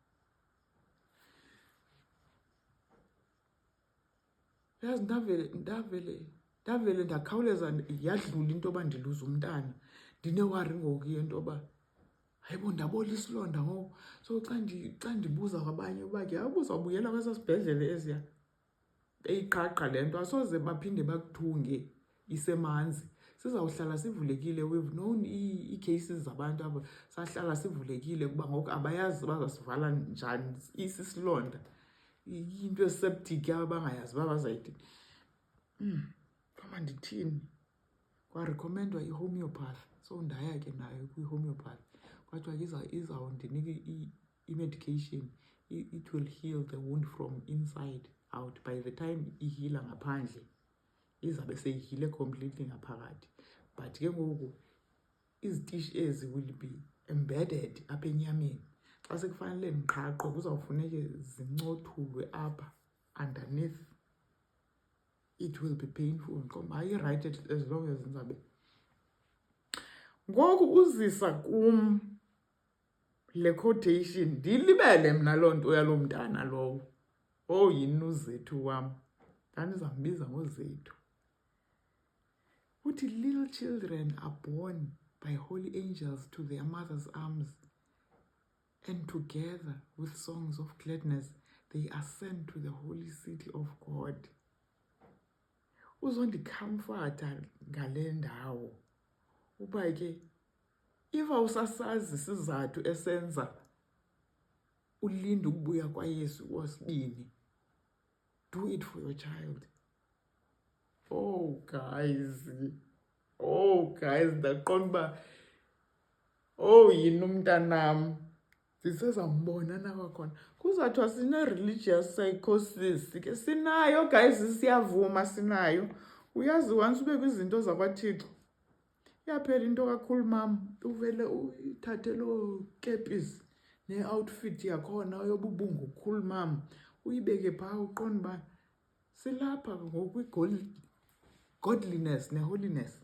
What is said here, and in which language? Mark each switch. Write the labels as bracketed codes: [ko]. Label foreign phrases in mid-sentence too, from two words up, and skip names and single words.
[xh] Uyazi ndavele ndakhawuleza yadlula into yoba ndiluza umntana. Ndinewari ngoku yento yoba hayibo ndabola isilonda ngoku. So xa ndibuza kwabanye uba ke uzawubuyela kwesaa sibhedlele eziya eyiqhaqha le nto, asoze baphinde bakuthunge isemanzi. sizawuhlala sivulekile. [en] We've known [xh] i-cases zabantu abo sahlala sivulekile kuba ngoku abayazi bazasivala njani isisilonda, into septic abangayazi uba bazayithini. Koma ndithini, kwarekhomendwa i-homeopath. So ndaya ke nayo kwi-homeopath, kwathiwa ke izawundinika i-medication, [en] it will heal the wound from inside out. By the time [xh] ihila ngaphandle izabe seyihile completely ngaphakathi, but ke ngoku izitishi ezi [en] will be embedded [xh] apha enyameni. Xa sekufanele ndiqhaqho kuzawufuneke zincothulwe apha underneath. [en] It will be painful. [xh] Hayi [en] right as long as [xh] ndizabe ngoku uzisa kum le quotation, ndilibele mna loo nto yaloo mntana lowo. Yini uZethu wam, ndandizambiza ngoZethu. [en] Uthi little children are born by holy angels to their mother's arms, and together with songs of gladness they ascend to the holy city of God. [xh] Uzondicomforta ngale ndawo uba ke iva usasazi isizathu esenza ulinde ukubuya kwaYesu wesibini. [en] Do it for your child. [xh] Guys, ndaqonda uba yini umntanam ndisezambona nakwakhona. Kuzathiwa sine-religious psychosis ke sinayo guys, siyavuma sinayo. Uyazi once ube kwizinto zakwaThixo iyaphela into kakhulu mam, uvele uthathe loo kepisi ne-outfit yakhona yobubungu khulu mam, uyibeke phaa uqonda uba silapha ngokwi-godliness ne-holiness.